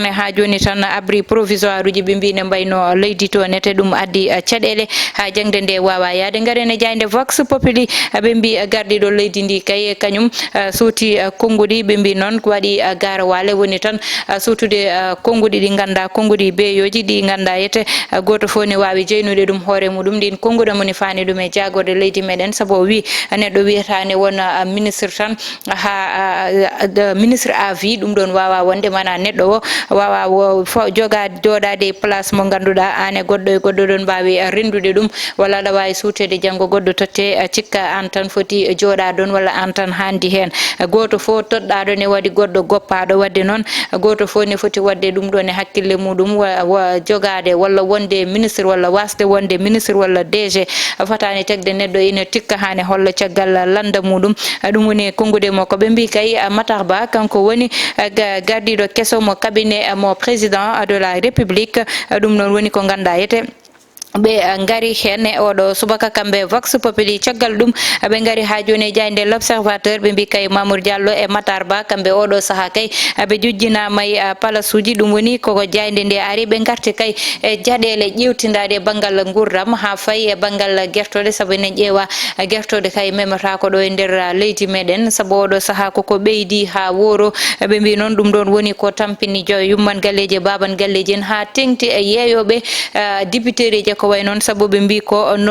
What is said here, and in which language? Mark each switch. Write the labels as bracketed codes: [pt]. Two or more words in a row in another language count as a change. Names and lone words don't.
[ff] ne ha joni tan [fr] abri provisoire [ff] uji ɓe mbi ne mbayno leydi to nete ɗum addi caɗele ha jangde nde wawa yaade garen e jayde Vox Populi ɓe mbi gardiɗo leydi ndi kay kañum suuti konngudi ɓe mbi noon ko waɗi garawale woni tan suutude konngudi ɗi ganduɗa konngudi beyoji ɗi ganduɗa yete goto fof ne wawi jeynude ɗum hoore muɗum ɗin konnguɗa moni fani ɗum e jagorde leydi meɗen saabu o wi neɗɗo wiyatane wona ministre tan ha [fr] ministre à vie [ff] ɗum ɗon wawa wonde mana neɗɗo o wawa joɗade place mo ganduɗa an e goɗɗo ɗon mbawi rendude ɗum walla aɗa wawi suutede janggo goɗɗo totte cikka an tan foti joɗa ɗon walla an tan handi hen goto fof toɗɗa ɗon e waɗi goɗɗo goppaɗo wadde noon goto fof ne foti wadde ɗum ɗon e hakkille muɗum jogade walla wonde ministre walla wasde wonde ministre walla DG fatani tegde neɗɗo ina tikka hane holla caggal landa muɗum ɗum woni kongude mo ko ɓe mbi kay Matar Ba kanko woni gardiɗo kesso mo cabinet mo [fr] président de la république [ff] ɗum noon woni ko ganduɗa yete ɓe ngari hen e oɗo subaka kamɓe Vox Populi caggal ɗum ɓe ngari ha joni e jayde L'Observateur ɓe mbi kay Mamour Diallo e Matar Ba kamɓe oɗo saaha kay ɓe jujjinama e palace uji ɗum woni koko jayde nde ari ɓe garti kay e jaɗele ƴewtidade e banggal gurdam ha fayi e banggal guertode saabu enen ƴeewa guertode kay memata ko ɗo e nder leydi meɗen saabu oɗo saaha koko ɓeydi ha wooro ɓe mbi noon ɗum ɗon woni ko tampini yumman galleji baban galleji en ha tengti e yeeyoɓe député je ko ko way noon sabu ɓe mbi ko